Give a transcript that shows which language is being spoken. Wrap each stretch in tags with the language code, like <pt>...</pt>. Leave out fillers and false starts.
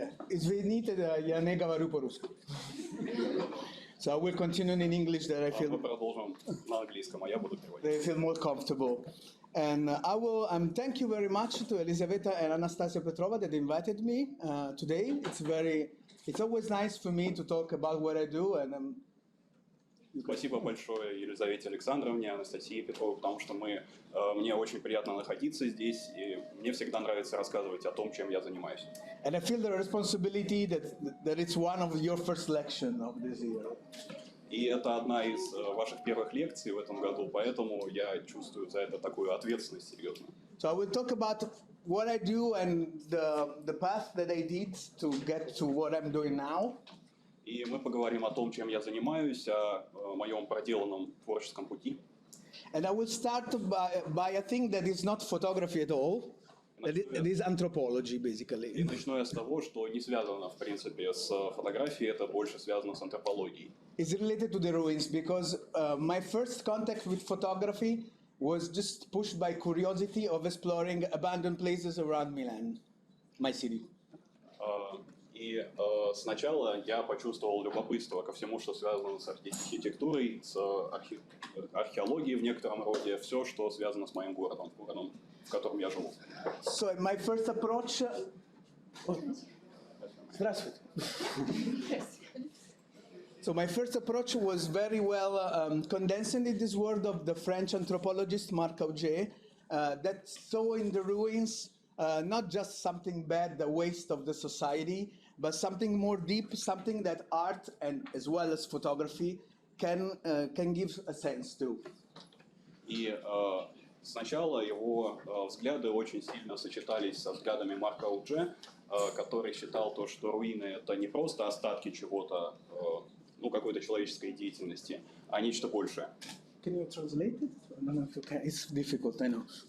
<ru>Извините, я не говорю по-русски.</ru> <en>So I will continue in English that I feel.</en> <ru>Мы продолжим на английском, а я буду переводить.</ru> <en>They feel more comfortable. And thank you very much to Elisaveta and Anastasia Petrova that invited me today. It's always nice for me to talk about what I do, and</en> <ru>Спасибо большое Елизавете Александровне, Анастасии Петровой, потому что мне очень приятно находиться здесь, и мне всегда нравится рассказывать о том, чем я занимаюсь.</ru> <en>And I feel the responsibility that it's one of your first lections of this year.</en> <ru>И это одна из ваших первых лекций в этом году, поэтому я чувствую за это такую ответственность серьезную.</ru> <en>So I will talk about what I do and the path that I did to get to what I'm doing now.</en> <ru>И мы поговорим о том, чем я занимаюсь, о моем проделанном творческом пути.</ru> <en>And I will start by a thing that is not photography at all. It is anthropology, basically.</en> <ru>И начну я с того, что не связано, в принципе, с фотографией, это больше связано с антропологией.</ru> <en>It's related to the ruins because my first contact with photography was just pushed by curiosity of exploring abandoned places around Milan, my city.</en> <ru>И сначала я почувствовал любопытство ко всему, что связано с архитектурой, с археологией в некотором роде, все, что связано с моим городом, в котором я живу.</ru> <en>So my first approach...</en> <ru>Здравствуйте.</ru> <en>So my first approach was very well condensed in this word of the French anthropologist Marc Auger that saw in the ruins not just something bad, the waste of the society, but something more deep, something that art and as well as photography can give a sense to.</en> <ru>И сначала его взгляды очень сильно сочетались со взглядами Марка Аудже, который считал то, что руины это не просто остатки чего-то, какой-то человеческой деятельности, а нечто большее.</ru> <en>Can you translate it? I don't know if you can. It's difficult, I know.</en>